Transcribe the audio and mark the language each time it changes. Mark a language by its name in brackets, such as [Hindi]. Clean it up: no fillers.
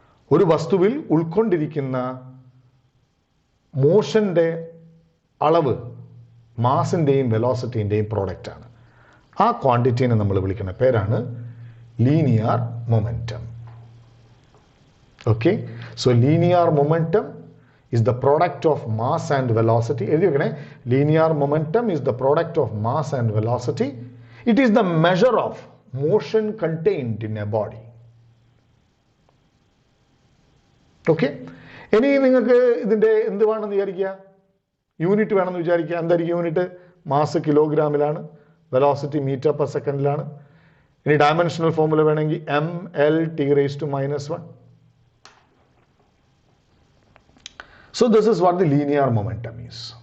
[Malayalam] ഒരു വസ്തുവിൽ ഉൾക്കൊണ്ടിരിക്കുന്ന മോഷന്റെ അളവ് മാസിന്റെയും വെലോസിറ്റിന്റെയും പ്രോഡക്റ്റ് ആണ്. ആ ക്വാണ്ടിറ്റീനെ നമ്മൾ വിളിക്കുന്ന പേരാണ് linear momentum. [English] Okay, so linear momentum is the product of mass and velocity. [Malayalam] എഴുതി വെക്കണേ, [English] Linear momentum is the product of mass and velocity. It is the measure of motion contained in a body. [Malayalam] Okay, ഇനി നിങ്ങൾക്ക് ഇതിന്റെ എന്ത് വേണമെന്ന് വിചാരിക്കുക? Unit വേണമെന്ന് വിചാരിക്കുക. എന്തായിരിക്കും unit? Mass കിലോഗ്രാമിലാണ്, velocity metre per സെക്കൻഡിലാണ്. ഇനി ഡയമെൻഷണൽ ഫോർമുല വേണമെങ്കിൽ mL(T⁻⁻1). [English] So this is what the linear momentum is.